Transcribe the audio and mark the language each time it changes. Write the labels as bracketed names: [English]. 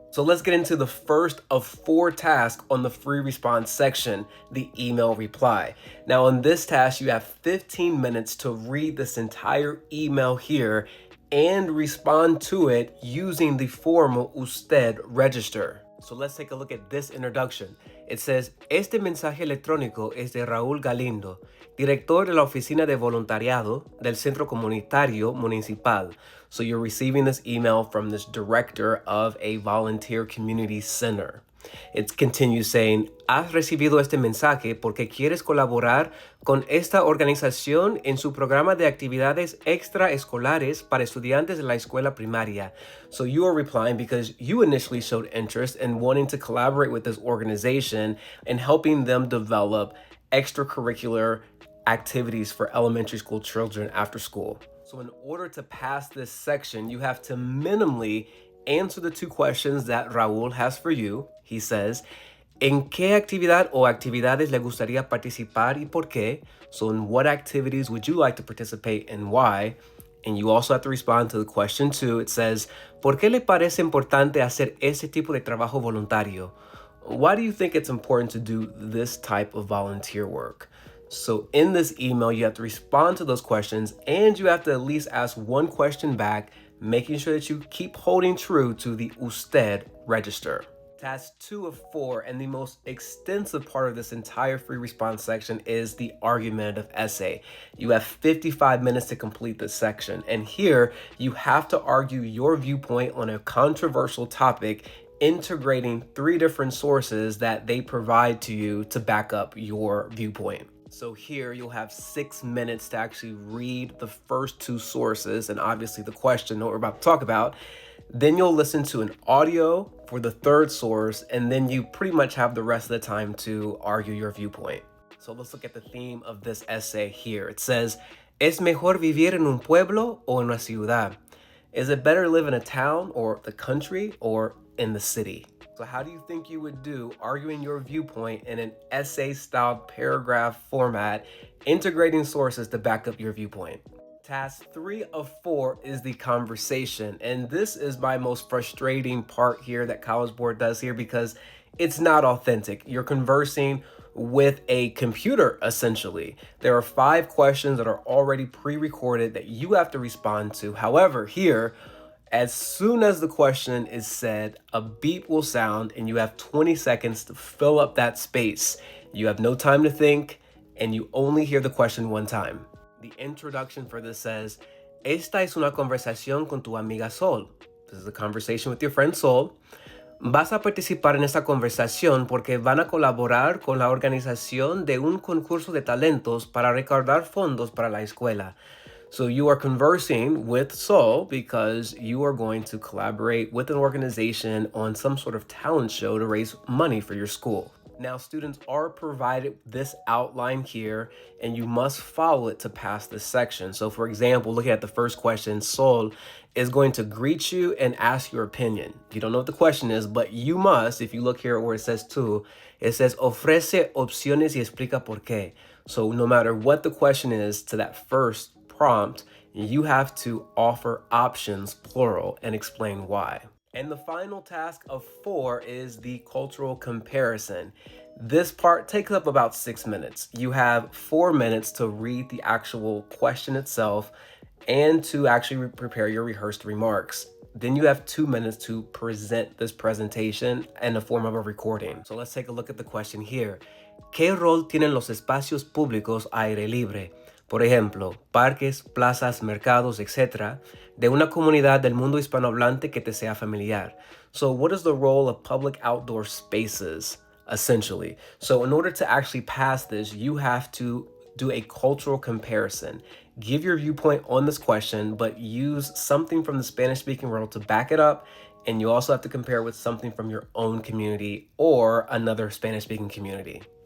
[English] So let's get into the first of 4 tasks on the free response section, the email reply. Now, on this task, you have 15 minutes to read this entire email here and respond to it using the form Usted register. So let's take a look at this introduction. It says, [Spanish] este mensaje electrónico es de Raúl Galindo, director de la Oficina de Voluntariado del Centro Comunitario Municipal. [English] So you're receiving this email from this director of a volunteer community center. It continues saying, [Spanish] has recibido este mensaje porque quieres colaborar con esta organización en su programa de actividades extraescolares para estudiantes de la escuela primaria. [English] So you are replying because you initially showed interest in wanting to collaborate with this organization and helping them develop extracurricular activities for elementary school children after school. So in order to pass this section, you have to minimally answer the 2 questions that Raúl has for you. He says, [Spanish] ¿en qué actividad o actividades le gustaría participar y por qué? [English] So in what activities would you like to participate and why? And you also have to respond to the question 2. It says, [Spanish] ¿por qué le parece importante hacer ese tipo de trabajo voluntario? [English] Why do you think it's important to do this type of volunteer work? So in this email, you have to respond to those questions and you have to at least ask one question back, making sure that you keep holding true to the Usted register. Task 2 of 4 and the most extensive part of this entire free response section is the argumentative essay. You have 55 minutes to complete this section. And here you have to argue your viewpoint on a controversial topic, integrating 3 different sources that they provide to you to back up your viewpoint. So here you'll have 6 minutes to actually read the first 2 sources and obviously the question that we're about to talk about. Then you'll listen to an audio for the 3rd source, and then you pretty much have the rest of the time to argue your viewpoint. So let's look at the theme of this essay here. It says, [Spanish] ¿Es mejor vivir en un pueblo o en una ciudad? [English] Is it better to live in a town or the country or in the city? So how do you think you would do arguing your viewpoint in an essay-style paragraph format, integrating sources to back up your viewpoint? Task 3 of 4 is the conversation. And this is my most frustrating part here that College Board does here because it's not authentic. You're conversing with a computer, essentially. There are 5 questions that are already pre-recorded that you have to respond to. However, here, as soon as the question is said, a beep will sound and you have 20 seconds to fill up that space. You have no time to think and you only hear the question one time. The introduction for this says, [Spanish] esta es una conversación con tu amiga Sol. [English] This is a conversation with your friend Sol. [Spanish] Vas a participar en esta conversación porque van a colaborar con la organización de un concurso de talentos para recaudar fondos para la escuela. [English] So you are conversing with Sol because you are going to collaborate with an organization on some sort of talent show to raise money for your school. Now, students are provided this outline here, and you must follow it to pass this section. So, for example, looking at the first question, Sol is going to greet you and ask your opinion. You don't know what the question is, but you must, if you look here where it says tú, it says [Spanish] ofrece opciones y explica por qué. [English] So no matter what the question is to that first prompt, you have to offer options, plural, and explain why. And the final task of 4 is the cultural comparison. This part takes up about 6 minutes. You have 4 minutes to read the actual question itself and to actually prepare your rehearsed remarks. Then you have 2 minutes to present this presentation in the form of a recording. So let's take a look at the question here. [Spanish] ¿Qué rol tienen los espacios públicos a aire libre? Por ejemplo, parques, plazas, mercados, etc., de una comunidad del mundo hispanohablante que te sea familiar. [English] So what is the role of public outdoor spaces, essentially? So in order to actually pass this, you have to do a cultural comparison. Give your viewpoint on this question, but use something from the Spanish-speaking world to back it up. And you also have to compare with something from your own community or another Spanish-speaking community.